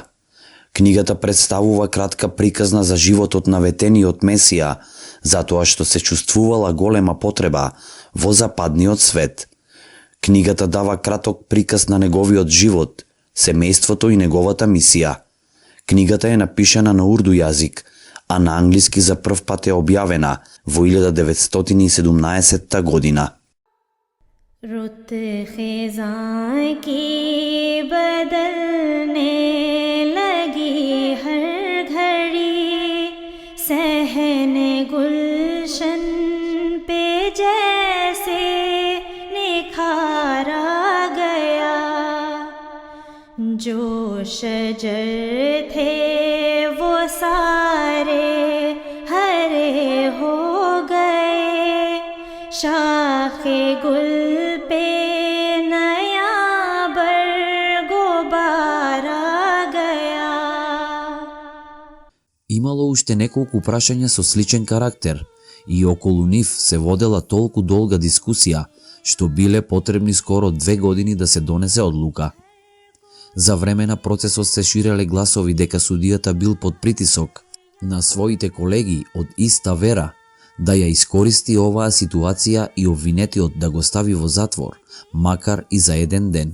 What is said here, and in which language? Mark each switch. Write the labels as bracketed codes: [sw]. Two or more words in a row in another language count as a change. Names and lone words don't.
[mk] Книгата представува кратка приказна за животот на ветениот Месија, затоа што се чувствувала голема потреба во западниот свет. Книгата дава краток приказ на неговиот живот, семејството и неговата мисија. Книгата е напишана на урду јазик, а на англиски за прв пат е објавена во 1917 година. [ur] رت خزاں کی بدلنے لگی ہر گھڑی، صحنِ گلشن پہ جیسے نکھارا گیا. جو شجر تھے وہ سارے ہرے ہو گئے، شاخِ گل پہ نیا برگوبار گیا. [mk] Имало уште неколку прашања со сличен карактер и околу нив се водела толку долга дискусија, што биле потребни скоро 2 години да се донесе одлука. За време на процесот се ширеле гласови дека судијата бил под притисок на своите колеги од иста вера, да ја искористи оваа ситуација и обвинетиот да го стави во затвор, макар и за еден ден.